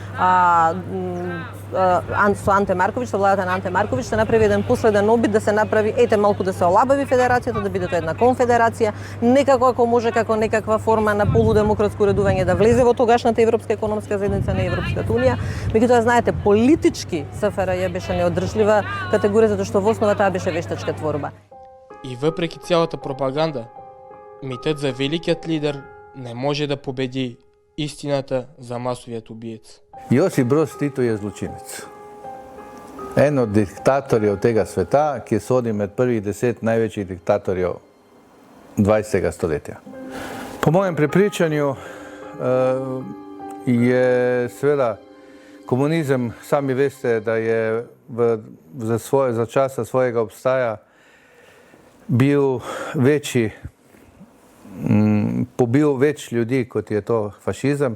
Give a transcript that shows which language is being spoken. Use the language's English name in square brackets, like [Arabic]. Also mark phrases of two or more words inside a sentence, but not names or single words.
[Macedonian] Со Анте Марковиќ, со владата на Анте Марковиќ се направи еден последен обид да се направи, малку да се олабави федерацијата, да биде тоа една конфедерација, некако ако може како некаква форма на полудемократско уредување да влезе во тогашната Европска економска заедница на Европската унија. Меѓутоа, знаете, политички СФРЈ беше неодржлива категорија затоа што во основа таа беше вештачка творба. [Bulgarian] И въпреки цялата пропаганда, митът за великият лидер не може да победи истината за масовият убиец. [Slovenian] Josip Broz Tito je zločinec. En od diktatorjev tega sveta, ki sodi med prvih 10 največjih diktatorjev 20. stoletja. Po mojem prepričanju je seveda komunizem, sami veste, da je za časa svojega obstaja bil večji, pobil več ljudi, kot je to fašizem.